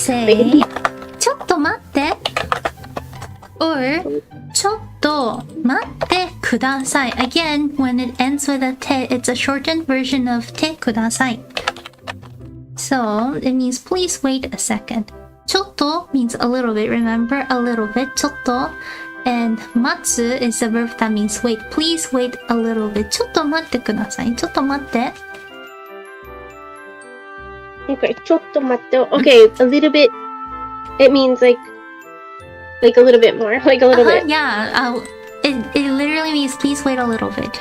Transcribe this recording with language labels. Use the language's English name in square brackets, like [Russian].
[English] say [Japanese] ちょっと待って [English] or [Japanese] ちょっと待ってください [English] Again, when it ends with a te, it's a shortened version of [Japanese] てください [English] So it means please wait a second. ちょっと means a little bit, remember? A little bit, ちょっと And 待つ is a verb that means wait. Please wait a little bit. [Japanese] ちょっと待ってください。ちょっと待って。 [English] Okay, [Japanese] ちょっと待って. [English] Okay, a little bit. It means like a little bit more, like a little bit. Yeah, it literally means please wait a little bit.